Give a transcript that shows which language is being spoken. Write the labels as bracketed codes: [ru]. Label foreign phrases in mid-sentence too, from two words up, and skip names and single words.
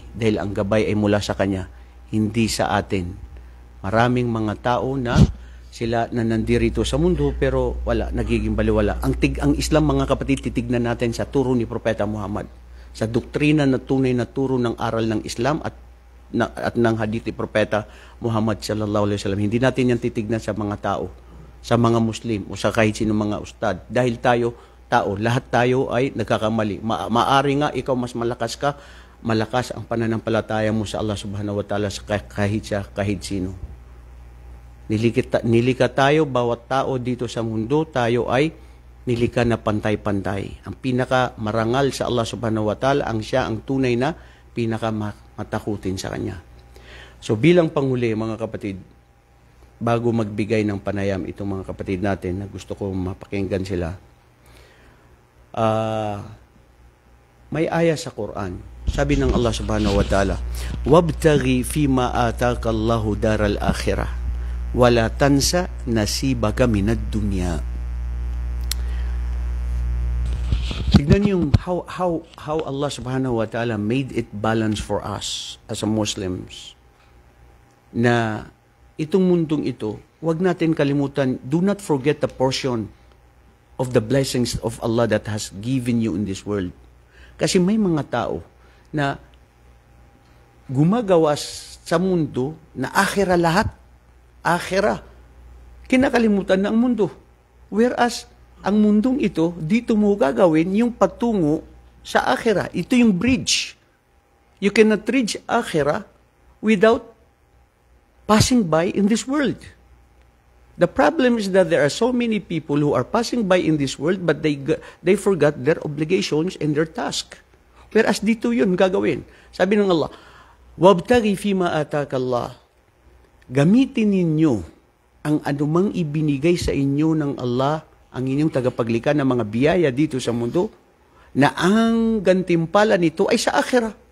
[tl] Dahil ang gabay ay mula sa Kanya, hindi sa atin. Maraming mga tao na sila na nandirito sa mundo pero wala, nagiging baliwala. Ang Islam, mga kapatid, titignan natin sa turo ni Propeta Muhammad. Sa doktrina na tunay na turo ng aral ng Islam at ng hadith ni Propeta Muhammad [ar] صلى الله عليه وسلم. [tl] Hindi natin yan titignan sa mga tao, sa mga Muslim o sa kahit sino mga ustad. Dahil lahat tayo ay nagkakamali. Maari nga ikaw mas malakas ang pananampalataya mo sa Allah [ar] سبحانه وتعالى [tl] sa kahit sino. Nilika tayo, bawat tao dito sa mundo, tayo ay nilika na pantay-pantay. Ang pinaka-marangal sa Allah [ar] سبحانه وتعالى, [tl] siya ang tunay na pinaka-matakutin sa Kanya. So bilang panghuli, mga kapatid, bago magbigay ng panayam itong mga kapatid natin na gusto ko mapakinggan sila, may aya sa Quran. Sabi ng [ar] Allah سبحانه وتعالى, "وابتغ فيما آتاك الله الدار الآخرة ولا تنس نصيبك من الدنيا." [tl] Tignan yung [en] how Allah [ar] سبحانه وتعالى [en] made it balance for us as a Muslims. [tl] Na itong mundong ito, wag natin kalimutan, [en] do not forget the portion of the blessings of Allah that has given you in this world. [tl] Kasi may mga tao na gumagawa sa mundo na akhira lahat. Akhira. Kinakalimutan na ang mundo. Whereas, ang mundong ito, dito mo gagawin yung patungo sa akhira. Ito yung bridge. [en] You cannot reach akhira without passing by in this world. The problem is that there are so many people who are passing by in this world but they forgot their obligations and their task. [tl] Whereas dito yun gagawin. Sabi ng Allah, [ar] "وابتغ فيما آتاك الله." [tl] Gamitin ninyo ang anumang ibinigay sa inyo ng Allah, ang inyong tagapaglikha ng mga biyaya dito sa mundo, na ang gantimpala nito ay sa akhirah.